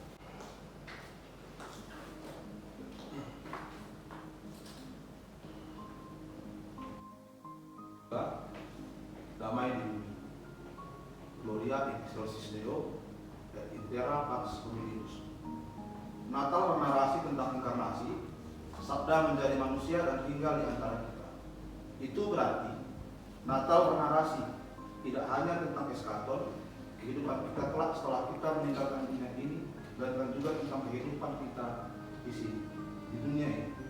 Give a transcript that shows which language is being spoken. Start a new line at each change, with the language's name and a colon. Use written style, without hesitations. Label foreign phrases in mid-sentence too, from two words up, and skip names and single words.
Indonesian: Damai di bumi.
Latin: Gloria in excelsis Deo et in terra pax Dominus.
Indonesian: Natal bernarasi tentang inkarnasi, sabda menjadi manusia dan tinggal di antara kita. Itu berarti Natal bernarasi tidak hanya tentang eskaton, kehidupan kita kelak setelah kita meninggalkan dunia ini, dan juga tentang kehidupan kita di sini, di dunia ini.